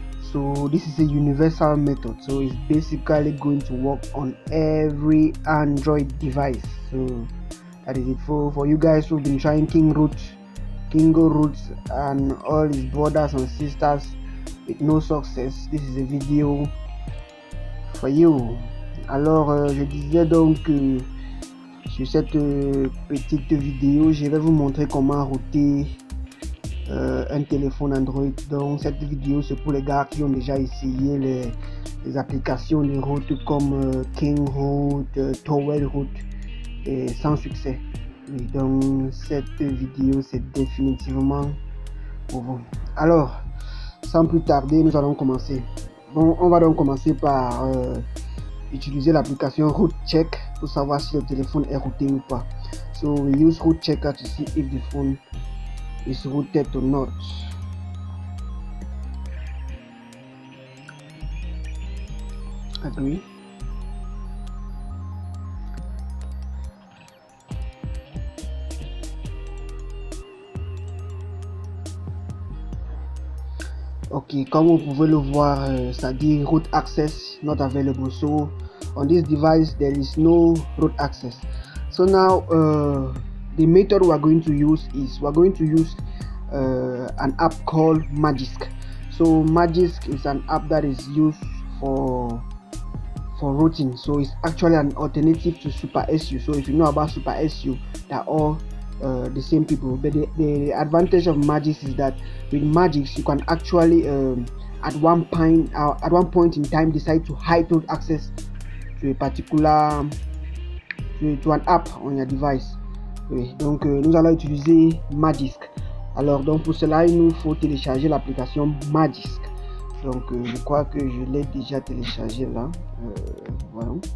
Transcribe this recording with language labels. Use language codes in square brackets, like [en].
[en] So this is a universal method, so it's basically going to work on every Android device. So that is it for you guys who've been trying Kingo Root and all his brothers and sisters with no success. This is a video for you. [fr] Alors je disais donc que sur cette petite vidéo, je vais vous montrer comment router un téléphone Android. Donc cette vidéo c'est pour les gars qui ont déjà essayé les applications de route comme King Root, Towel Root et sans succès. Oui, donc cette vidéo c'est définitivement pour vous. Alors sans plus tarder, nous allons commencer. Bon, on va donc commencer par utiliser l'application Root Check pour savoir si le téléphone est routé ou pas. [en] So we use Root Checker to see if the phone is rooted or not. Agree. [fr] Ok, comme vous pouvez le voir, ça dit [en] root access not available. So on this device there is no root access. So now the method we are going to use is an app called Magisk. So Magisk is an app that is used for routing. So it's actually an alternative to Super SU. So if you know about Super SU, they're all the same people, but the advantage of Magisk is that with Magisk you can actually at one point in time decide to hide root access to a particular to an app on your device. [fr] Oui, donc nous allons utiliser Magisk. Alors donc pour cela il nous faut télécharger l'application Magisk. Donc je crois que je l'ai déjà téléchargé là. Voilà.